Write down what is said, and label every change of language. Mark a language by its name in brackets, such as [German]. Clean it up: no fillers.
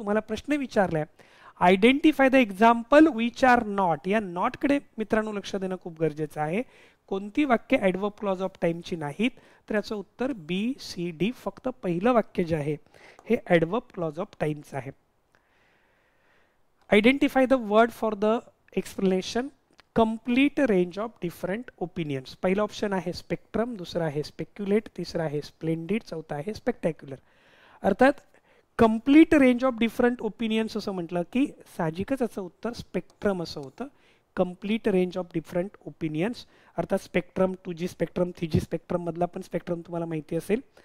[Marathi] तुम्हाला प्रश्न विचारलाय [English] identify the example which are not, [Marathi] या नॉटकडे मित्रांनो लक्ष देणं खूप गरजेचं आहे. कोणती वाक्य ॲडवर्ब क्लॉज ऑफ टाइमची नाहीत, तर याचं उत्तर बी, सी, डी. फक्त पहिलं वाक्य जे आहे हे ॲडवर्ब क्लॉज ऑफ टाइमचं आहे. [English] Identify the word for the explanation complete range of different opinions. [Marathi] पहिला ऑप्शन आहे स्पेक्ट्रम, दुसरा आहे स्पेक्युलेट, तिसरा आहे स्प्लेंडिड, चौथा आहे स्पेक्टॅक्युलर. अर्थात [English] complete range of different opinions [Marathi] असं म्हटलं की साहजिकच याचं उत्तर स्पेक्ट्रम असं होतं. [English] complete range of different opinions [Marathi] अर्थात spectrum, 2G spectrum, 3G spectrum मधला पण स्पेक्ट्रम तुम्हाला माहिती असेल.